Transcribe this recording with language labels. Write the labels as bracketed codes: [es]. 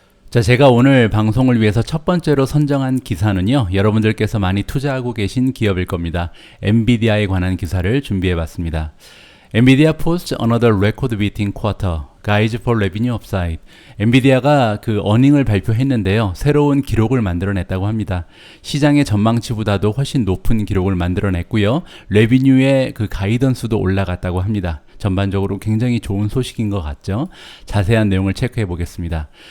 [ko] 자, 제가 오늘 방송을 위해서 첫 번째로 선정한 기사는요. 여러분들께서 많이 투자하고 계신 기업일 겁니다. 엔비디아에 관한 기사를 준비해 봤습니다. [en] 엔비디아 posts another record-beating quarter. Guides for revenue upside. [ko] 엔비디아가 그 어닝을 발표했는데요. 새로운 기록을 만들어냈다고 합니다. 시장의 전망치보다도 훨씬 높은 기록을 만들어냈고요. 레비뉴의 그 가이던스도 올라갔다고 합니다. 전반적으로 굉장히 좋은 소식인 것 같죠. 자세한 내용을 체크해 보겠습니다.